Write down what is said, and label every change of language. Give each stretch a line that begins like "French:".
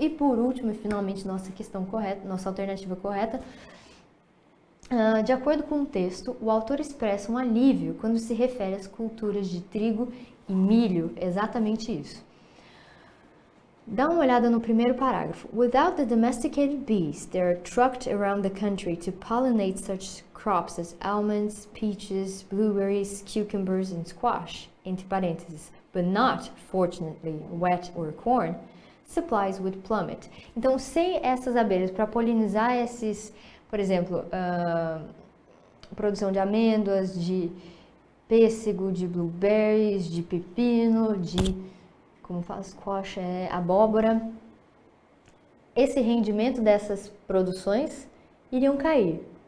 Portuguese: E por último, e finalmente, nossa alternativa correta, de acordo com o texto, o autor expressa um alívio quando se refere às culturas de trigo e milho, exatamente isso. Dá uma olhada no primeiro parágrafo.
English: Without the domesticated bees, they are trucked around the country to pollinate such crops as almonds, peaches, blueberries, cucumbers and squash,
Portuguese: entre parênteses,
English: but not, fortunately, wheat or corn, supplies would plummet.
Portuguese: Então, sem essas abelhas para polinizar esses, por exemplo, produção de amêndoas, de pêssego, de blueberries, de pepino, de como faz squash, abóbora, esse rendimento dessas produções iriam cair.